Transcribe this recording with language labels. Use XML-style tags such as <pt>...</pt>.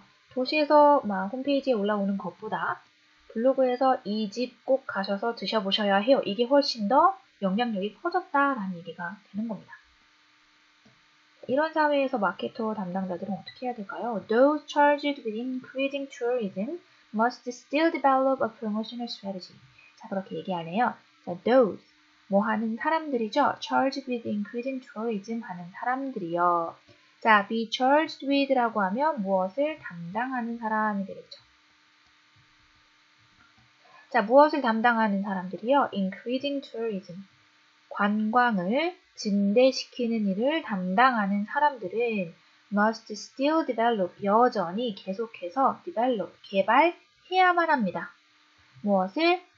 <ko>도시에서 홈페이지에 올라오는 것보다 블로그에서 이 집 꼭 가셔서 드셔보셔야 해요. 이게 훨씬 더 영향력이 커졌다라는 얘기가 되는 겁니다. 이런 사회에서 마케터 담당자들은 어떻게 해야 될까요?</ko> <en>Those charged with increasing tourism must still develop a promotional strategy.</en> <ko>자, 그렇게 얘기하네요. 자, those 하는 사람들이죠.</ko> <en>charged with increasing tourism</en> <ko>하는 사람들이요. 자,</ko> <en>be charged with</en> <ko>라고 하면 무엇을 담당하는 사람이 되겠죠. 자, 무엇을 담당하는 사람들이요?</ko> <en>increasing tourism.</en> <ko>관광을 증대시키는 일을 담당하는 사람들은</ko> <en>must still develop,</en> <ko>여전히 계속해서 develop, 개발해야만 합니다. 무엇을?</ko>